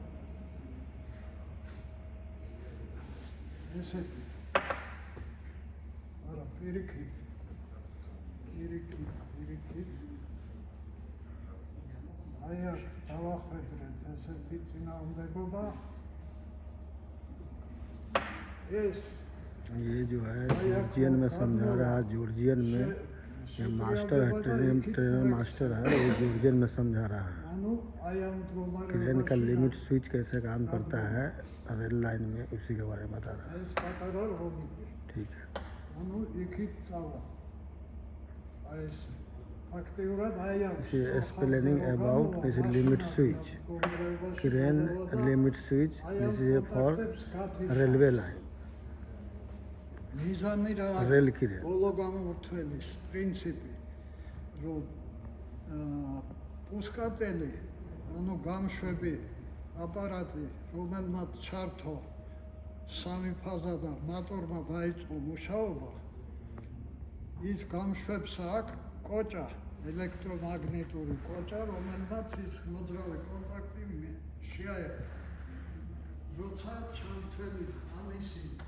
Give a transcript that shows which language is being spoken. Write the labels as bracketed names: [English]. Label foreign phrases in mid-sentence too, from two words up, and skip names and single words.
[Georgian] ესეთი. არა, პირიქით. აი აქ დავახვედრეთ ესეთი წინააღმდეგობა. [Hindi] ये जो है जॉर्जियन में समझा रहा है जॉर्जियन में ये मास्टर है ट्रेनर मास्टर है वो जॉर्जियन में समझा रहा है क्रेन का [English] limit switch [Hindi] कैसे काम करता है [English] rail line [Hindi] में उसी के बारे में बता रहा है ठीक है [English] explaining about this limit switch crane limit switch this is for railway line [Georgian] მიზანი რა არის ბოლო გამორთველის პრინციპი რომ პუსკატელი ანუ გამშვები აპარატი რომელმაც ჩართო სამი ფაზა და მოტორმა დაიწყო მუშაობა ის გამშვებს აქვს კოჭა ელექტრომაგნიტური კოჭა რომელმაც ის მოძრავი კონტაქტი შეაერთა როცა ჩამთველი ამისი